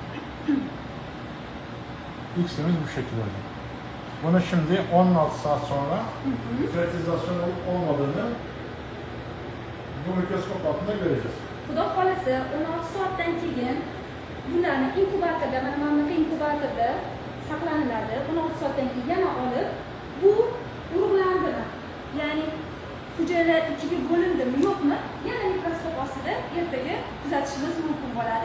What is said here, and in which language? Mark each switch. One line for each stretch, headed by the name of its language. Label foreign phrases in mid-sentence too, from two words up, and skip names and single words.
Turkish: X'imiz bu şekilde. Bunu şimdi 16 saat sonra fertilizasyon olup olmadığını bu mikroskop altında göreceğiz.
Uzbek: Xudo xolasa 16 soatdan keyin bularni inkubatorda, mana bunaqa inkubatorda saqlaniladi. 16 soatdan keyin yana olib bu urug'landimi? Ya'ni hujayralar ikiga bo'lindimi, yo'qmi? Yana mikroskop ostida ertaga kuzatishimiz mumkin bo'ladi.